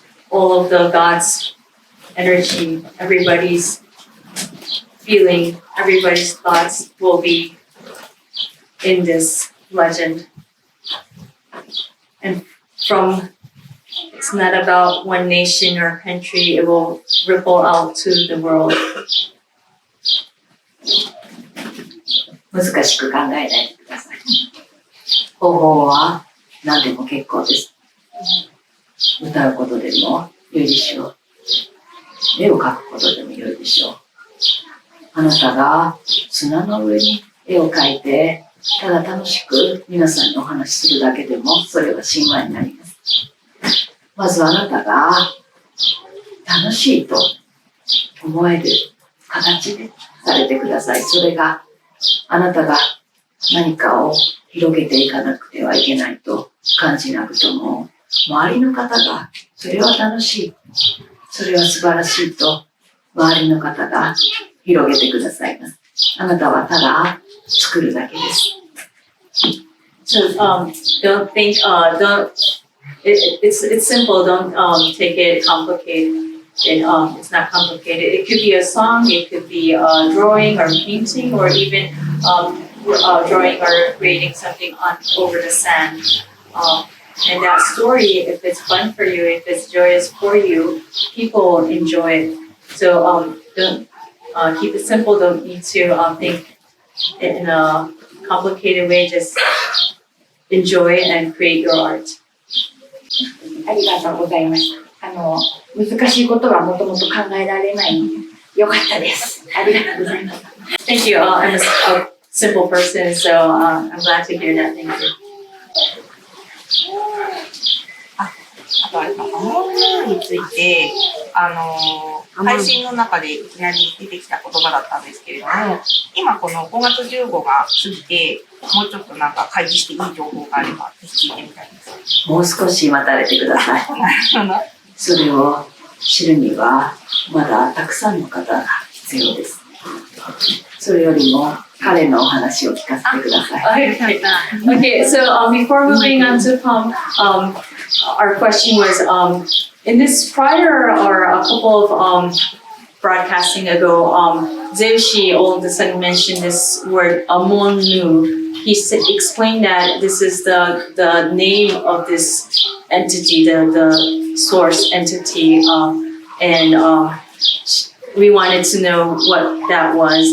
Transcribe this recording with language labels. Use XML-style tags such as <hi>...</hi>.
<en>All of the God's energy, everybody's feeling, everybody's thoughts will be in this legend. And from, it's not about one nation or country, it will ripple out to the world.</en> <ja>難しく考えないでください。方法は何でも結構です。歌うことでも良いでしょう。絵を描くことでも良いでしょう。あなたが砂の上に絵を描いて、ただ楽しく皆さんにお話しするだけでも、それは神話になります。まずあなたが楽しいと思える形でされてください。それがあなたが何かを広げていかなくてはいけないと感じなくとも、周りの方がそれは楽しい、それは素晴らしいと周りの方が広げてくださいます。あなたはただ作るだけです。</ja> <en>So don't think it's simple. Don't take it complicated. It's not complicated. It could be a song. It could be a drawing or painting, or even drawing or creating something over the sand. And that story, if it's fun for you, if it's joyous for you, people will enjoy it. So don't keep it simple. Don't need to think in a complicated way. Just enjoy it and create your art.</en> <ja>ありがとうございました。難しいことはもともと考えられないので、よかったです。ありがとうございます。</ja> <en>Thank you. I'm a simple person, so I'm glad to hear that. Thank you.</en> <ja>あとあれか、雨のについて、配信の中でいきなり出てきた言葉だったんですけれども、今この5月15が過ぎて、もうちょっとなんか開示していい情報があれば、ぜひ聞いてみたいです。もう少し待たれてください。それを知るには、まだたくさんの方が必要です。それよりも、彼のお話を聞かせてください。</ja> <en>Okay, so before moving on to Palm, our question was, in this prior or a couple of broadcasting ago, Zeushi all of a sudden mentioned this word Amonu. He explained that this is the name of this entity, the source entity, and we wanted to know what that was.</en>